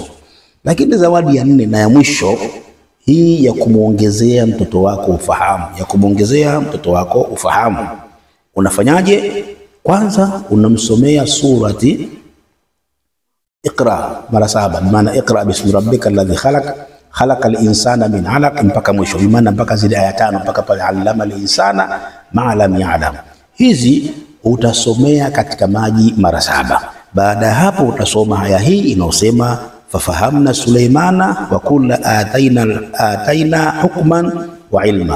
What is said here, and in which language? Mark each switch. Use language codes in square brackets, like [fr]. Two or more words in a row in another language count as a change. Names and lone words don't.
[sw] Lakini zawadi ya 4 na ya mwisho, hii ya kumuongezea mtoto wako ufahamu, Unafanyaje? Kwanza unamsomea surati Iqra mara 7, maana [ar] اقرأ باسم ربك الذي خلق الإنسان من علق [sw] mpaka mwisho, maana mpaka zile aya 5 mpaka pale [ar] علم الإنسان ما لم يعلم. [sw] Hizi utasomea katika maji mara 7. Baada hapo utasoma aya hii inaosema [ar] ففهمنا سليمان وكلا آتينا حكما وعلما.